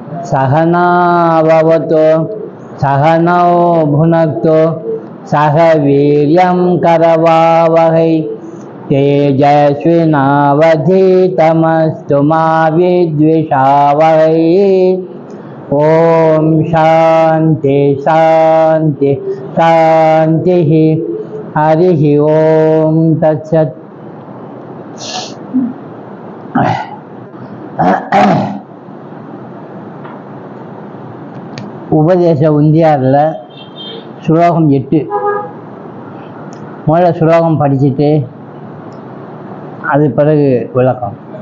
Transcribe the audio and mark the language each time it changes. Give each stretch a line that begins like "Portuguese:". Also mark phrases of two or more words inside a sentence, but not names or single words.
Sanskrit: सहना भवतु सहनौ भुनक्तु सह वीर्यं करवावहै तेजस्विनावधीतमस्तु मा विद्विषावहै। ओम शांति शांति शांति। हरि ओम तत्सत्।
Tamil: உபதேச உந்தியாரில் ஸ்லோகம் 8 முதல்ல ஸ்லோகம் படிச்சுட்டு அது பிறகு விளக்கம்.